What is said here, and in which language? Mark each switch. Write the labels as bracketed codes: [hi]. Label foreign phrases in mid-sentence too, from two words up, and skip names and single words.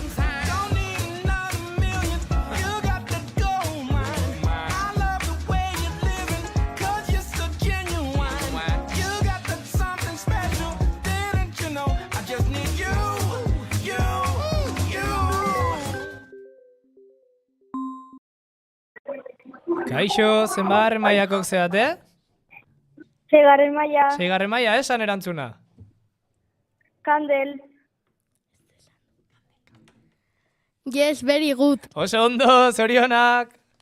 [en] Don't need another million. You got the gold mine. I love the way you're living, 'cause you're so genuine. You got that something special. Didn't you know? I just need you. You. You. [eu] Kaixo, zenbagarren mailakok zeate? Seigarren maila, Seigarren maila, esan erantzuna. Kandel. [en] Yes, very good. [eu] Oso ondo, zorionak.